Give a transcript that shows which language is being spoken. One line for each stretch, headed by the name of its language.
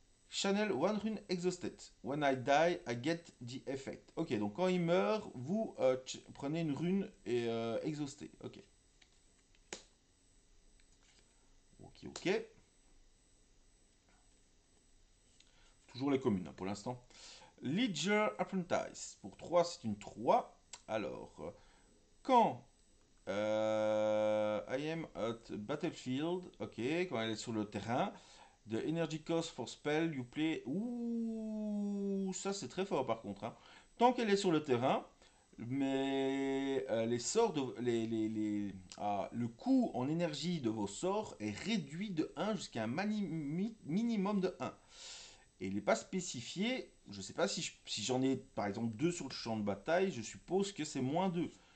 English: Channel one rune exhausted. When I die, I get the effect.
French: Ok, donc quand il meurt, vous prenez une rune et exhausté. Ok. Ok. Toujours les communes hein, pour l'instant. Ledger Apprentice. Pour 3, c'est une 3. Alors, quand
English: I am at battlefield.
French: Ok, quand elle est sur le terrain.
English: The energy cost for spell you play.
French: Ouh, ça c'est très fort par contre, hein. Tant qu'elle est sur le terrain, mais les sorts de le coût en énergie de vos sorts est réduit de 1 jusqu'à un minimum de 1. Et il n'est pas spécifié. Je ne sais pas si j'en ai par exemple 2 sur le champ de bataille, je suppose que c'est moins 2.